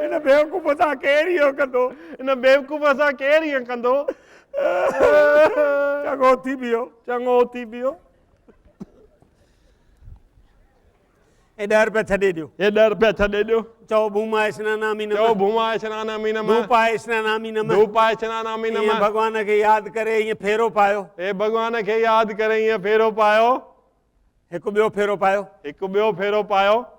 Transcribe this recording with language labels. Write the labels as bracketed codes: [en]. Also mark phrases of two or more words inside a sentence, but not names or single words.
[sd] इन बेवकूफ़ सां केरु इहो कंदो इन बेवकूफ़ सां केरु ईअं कंदो चङो थी वियो चङो थी वियो हे 10 रुपया छॾे ॾियो हे 10 रुपया छॾे ॾियो [sa] चओ भूमाय स्नानामि [sd] चओ [sa] नमः भूमाय स्नानामि नमः धूपाय स्नानामि नमः धूपाय स्नानामि [sd] ईअं [sa] नमः [sd] भॻवान खे यादि करे ईअं फेरो पायो हे भॻवान खे यादि करे ईअं फेरो पायो हिकु ॿियो फेरो पायो हिकु ॿियो फेरो पायो